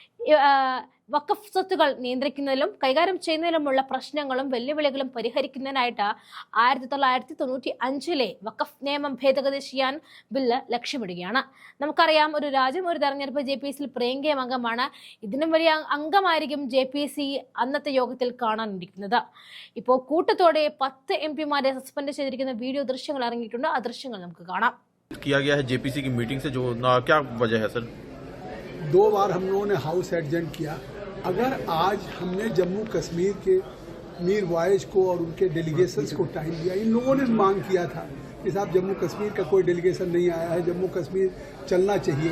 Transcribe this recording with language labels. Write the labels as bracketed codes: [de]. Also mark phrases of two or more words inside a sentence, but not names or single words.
[ml] വഖഫ് സ്വത്തുകൾ നിയന്ത്രിക്കുന്നതിലും കൈകാര്യം ചെയ്യുന്നതിലുമുള്ള പ്രശ്നങ്ങളും വെല്ലുവിളികളും പരിഹരിക്കുന്നതിനായിട്ട് 1995-ലെ വഖഫ് നിയമം ഭേദഗതി ചെയ്യാൻ ബില്ല് ലക്ഷ്യമിടുകയാണ്. നമുക്കറിയാം, ഒരു രാജ്യം ഒരു തെരഞ്ഞെടുപ്പ് JPC പ്രിയങ്കയും അംഗമാണ്. ഇതിനും വലിയ അംഗമായിരിക്കും JPC അന്നത്തെ യോഗത്തിൽ കാണാനിരിക്കുന്നത്. ഇപ്പോൾ കൂട്ടത്തോടെ 10 എംപിമാരെ സസ്പെൻഡ് ചെയ്തിരിക്കുന്ന വീഡിയോ ദൃശ്യങ്ങൾ ഇറങ്ങിയിട്ടുണ്ട്. ആ ദൃശ്യങ്ങൾ നമുക്ക് കാണാം. [hi] किया गया है JPC की मीटिंग से, जो क्या वजह है सर? 2 बार हम लोगों ने [en] house adjourn [hi] किया. अगर आज हमने जम्मू कश्मीर के मीर वाइज को और उनके डेलीगेशंस को टाइम दिया, इन लोगों ने मांग किया था कि साहब जम्मू कश्मीर का कोई डेलीगेशन नहीं आया है, जम्मू कश्मीर चलना चाहिए.